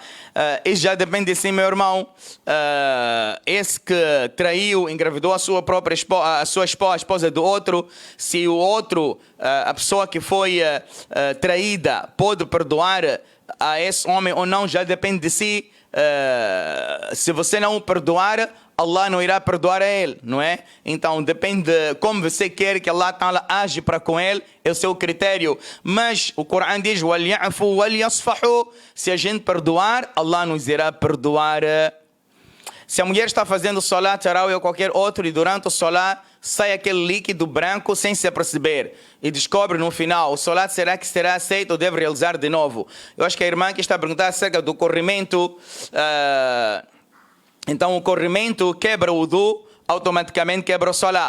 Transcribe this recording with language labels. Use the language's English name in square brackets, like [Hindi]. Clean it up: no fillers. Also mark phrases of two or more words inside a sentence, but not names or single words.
[Portuguese] Isso já depende de si, meu irmão. Esse que traiu, engravidou a sua própria esposa, a esposa do outro, se o outro, a pessoa que foi traída, pode perdoar a esse homem ou não, já depende de si. Se você não o perdoar, Allah não irá perdoar a ele, não é? Então depende de como você quer que [Arabic] الله تعالى [Portuguese] age para com ele, é o seu critério. Mas o Corão diz: [Arabic] وَلْيَعْفُوا وَلْيَصْفَحُوا. [Portuguese] Se a gente perdoar, Allah nos irá perdoar. Se a mulher está fazendo [Arabic] صلاة التراويح [Portuguese] ou qualquer outro e durante o Salat sai aquele líquido branco sem se aperceber e descobre no final, o Salat será que será aceito ou deve realizar de novo? Eu acho que a irmã que está a perguntar acerca do corrimento, então o corrimento quebra o wudu, automaticamente quebra o Salat.